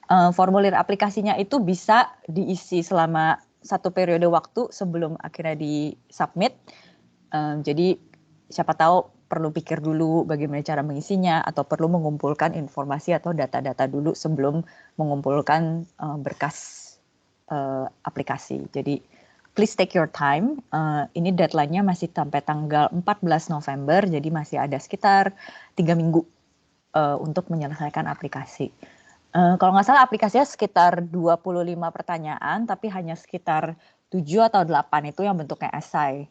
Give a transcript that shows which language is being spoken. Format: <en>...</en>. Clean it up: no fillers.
<id>Formulir aplikasinya itu bisa diisi selama satu periode waktu sebelum akhirnya di-submit. Jadi siapa tahu perlu pikir dulu bagaimana cara mengisinya atau perlu mengumpulkan informasi atau data-data dulu sebelum mengumpulkan berkas aplikasi.</id> <en>Jadi please take your time.</en> <id>Ini deadline-nya masih sampai tanggal 14 November, jadi masih ada sekitar 3 minggu untuk menyelesaikan aplikasi. Kalau nggak salah aplikasinya sekitar 25 pertanyaan, tapi hanya sekitar 7 atau 8 itu yang bentuknya esai.</id>